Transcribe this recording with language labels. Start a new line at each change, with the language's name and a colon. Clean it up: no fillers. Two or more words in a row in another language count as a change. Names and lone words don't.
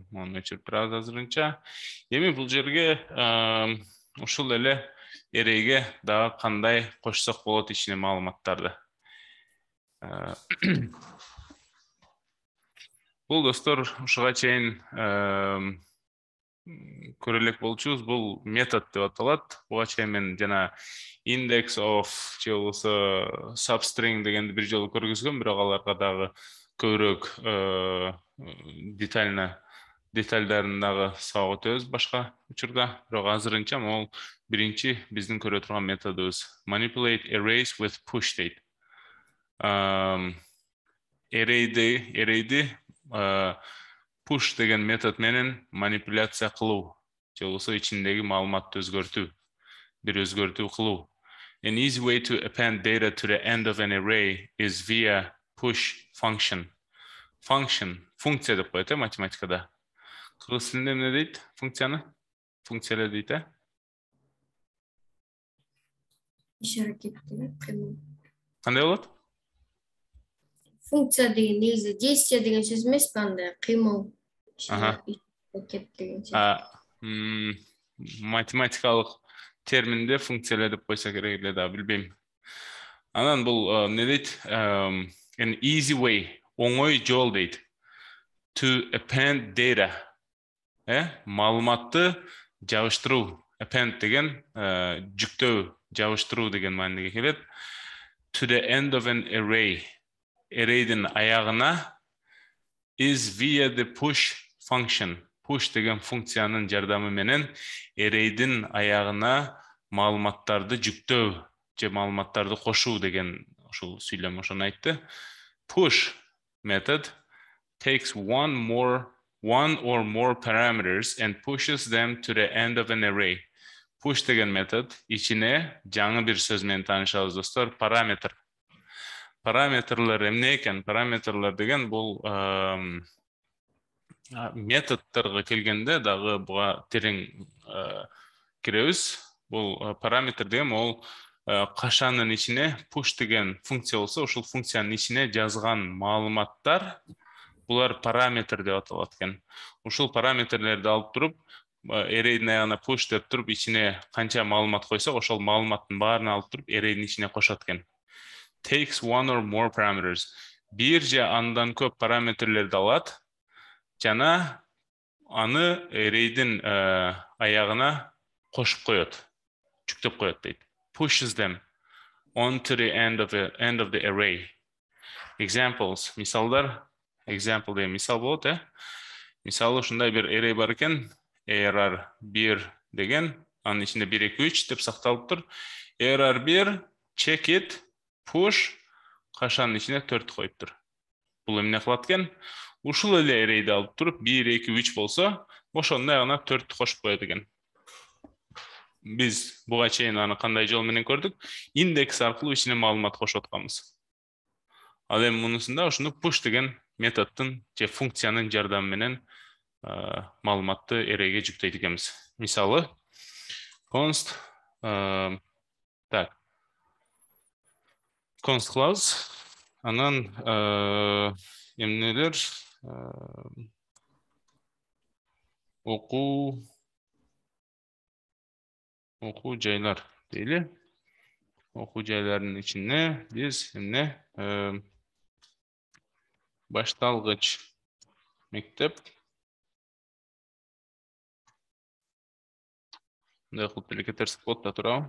Kyrgyz: Муну өчүрүп турабыз азырынча. Эми бул жерге ушул эле array'ге дагы кандай кошсок болот ичине маалыматтарды. Бул достор ушуга чейин көрө элек болчубуз, бул метод деп аталат. Буга чейин мен жана
English: index of
Kyrgyz: же болбосо substring дегенди бир жолу көргүзгөм, бирок аларга дагы көбүрөөк детальдарын дагы сабак өтөбүз башка учурда. Бирок азырынча могул биринчи биздин көрө турган методубуз
English: manipulate arrays with push
Kyrgyz: дейт. Array'ди push деген метод менен манипуляция кылуу, же болбосо ичиндеги маалыматты өзгөртүү, бир өзгөртүү кылуу.
English: An easy way to append data to the end of an array is via push function.
Kyrgyz: Function, функция деп коет математикада. Кыргыз тилинде эмне дейт функцияны? Функциялар дейт Иш аракеттеги кыймыл. Кандай болот? Функция деген негизи действие деген сөз эмес па, андай кыймыл. Аракет деген сөз. Математикалык терминде функциялар деп койсо керек эле да, билбейм. Анан бул эмне дейт?
English: An easy way,
Kyrgyz: оңой жол дейт.
English: To append data.
Kyrgyz: Маалыматты жабыштыруу. Append деген жүктөө, жабыштыруу деген мааниге келет.
English: To the end of an array.
Kyrgyz: Array'дин аягына
English: is via the push function.
Kyrgyz: Push деген функциянын жардамы менен array'дин аягына маалыматтарды жүктөө же маалыматтарды кошуу деген ушул сүйлөм ошону айтты.
English: Push method takes one or more parameters and pushes them to the end of an array.
Kyrgyz: Push деген метод ичине жаңы бир сөз менен таанышабыз достор, параметр. Параметрлар эмне экен? Параметрлар деген бул методторго келгенде дагы буга терең киребиз. Бул параметр деген ол кашанын ичине push деген функция болсо, ушул функциянын ичине жазган маалыматтар булар параметр деп аталат экен. Ушул параметрлерди алып туруп, array'дин аягына push деп туруп, ичине канча маалымат койсок, ошол маалыматтын баарын алып туруп, array'дин ичине кошот экен.
English: Takes one or more parameters.
Kyrgyz: Бир же андан көп параметрлерди алат, жана аны array'дин аягына кошуп коет, жүктөп коет дейт.
English: Pushes them onto the end of the array.
Kyrgyz: Examples, мисалдар. Example деген мисал болот, Мисалы ушундай бир array бар экен, error1 деген, анын ичинде 1 2 3 деп сакталып тур. Error1
English: check it push
Kyrgyz: кашанын ичине 4 коюп тур. Бул эмне кылат экен? Ушул эле array'ди алып туруп 1 2 3 болсо, ошонун аягына 4 кошуп коет экен. Биз буга чейин аны кандай жол менен көрдүк? Индекс аркылуу ичине маалымат кошуп атканбыз. Ал эми мунусунда ушуну push деген методдун же функциянын жардамы менен маалыматты array'ге жүктөйт экенбиз. Мисалы,
English: const const clause,
Kyrgyz: анан эмнелер окуу жайлар дейли. Окуу жайлардын ичине биз эмне башталгыч мектеп мындай кылып деле кетерсек болот да, туурабы?